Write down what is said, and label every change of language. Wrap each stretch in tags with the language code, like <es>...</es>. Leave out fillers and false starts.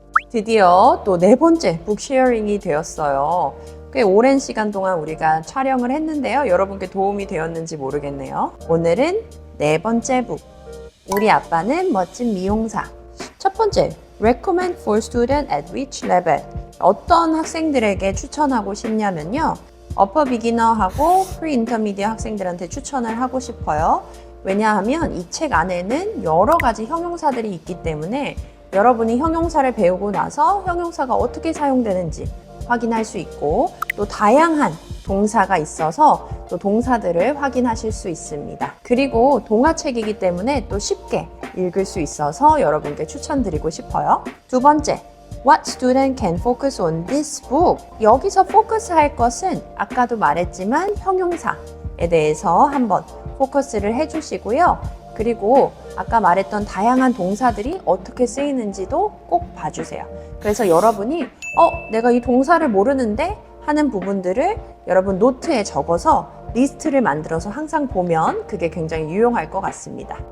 <ko>드디어 또 네 번째 북쉐어링이 되었어요. 꽤 오랜 시간 동안 우리가 촬영을 했는데요. 여러분께 도움이 되었는지 모르겠네요. 오늘은 네 번째 북. 우리 아빠는 멋진 미용사. 첫 번째,</ko> <en>recommend for student at which level.</en> <ko>어떤 학생들에게 추천하고 싶냐면요. 어퍼 비기너하고 프리 인터미디어 학생들한테 추천을 하고 싶어요. 왜냐하면 이 책 안에는 여러 가지 형용사들이 있기 때문에 여러분이 형용사를 배우고 나서 형용사가 어떻게 사용되는지 확인할 수 있고 또 다양한 동사가 있어서 또 동사들을 확인하실 수 있습니다. 그리고 동화책이기 때문에 또 쉽게 읽을 수 있어서 여러분께 추천드리고 싶어요. 두 번째,</ko> <en>What student can focus on this book?</en> <ko>여기서 포커스 할 것은 아까도 말했지만 형용사에 대해서 한번 포커스를 해주시고요. 그리고 아까 말했던 다양한 동사들이 어떻게 쓰이는지도 꼭 봐주세요. 그래서 여러분이 내가 이 동사를 모르는데 하는 부분들을 여러분 노트에 적어서 리스트를 만들어서 항상 보면 그게 굉장히 유용할 것 같습니다.</ko>